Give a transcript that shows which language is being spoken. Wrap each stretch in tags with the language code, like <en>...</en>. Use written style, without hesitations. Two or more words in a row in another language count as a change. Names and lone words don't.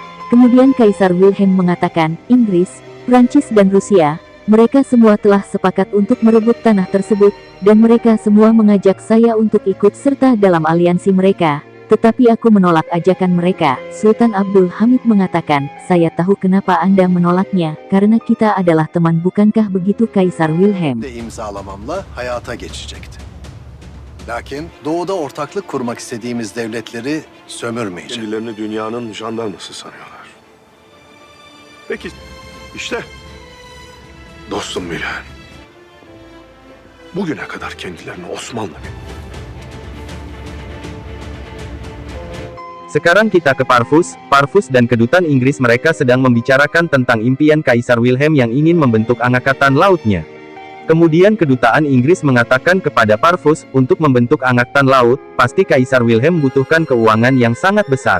<id>Kemudian Kaisar Wilhelm mengatakan, Inggris, Prancis dan Rusia, mereka semua telah sepakat untuk merebut tanah tersebut, dan mereka semua mengajak saya untuk ikut serta dalam aliansi mereka. Tetapi aku menolak ajakan mereka. Sultan Abdul Hamid mengatakan, saya tahu kenapa Anda menolaknya, karena kita adalah teman, bukankah begitu Kaisar Wilhelm?</id> <tr>de imzalamamla hayata geçecekti. Lakin doğuda ortaklık kurmak istediğimiz devletleri sömürmeyecek. Kendilerini dünyanın jandarması sanıyorlar. Peki, işte dostum Wilhelm. Bugüne kadar kendilerini Osmanlı</tr> <id>Sekarang kita ke Parvus. Parvus dan kedutaan Inggris mereka sedang membicarakan tentang impian Kaisar Wilhelm yang ingin membentuk angkatan lautnya. Kemudian kedutaan Inggris mengatakan kepada Parvus, untuk membentuk angkatan laut, pasti Kaisar Wilhelm membutuhkan keuangan yang sangat besar.</id>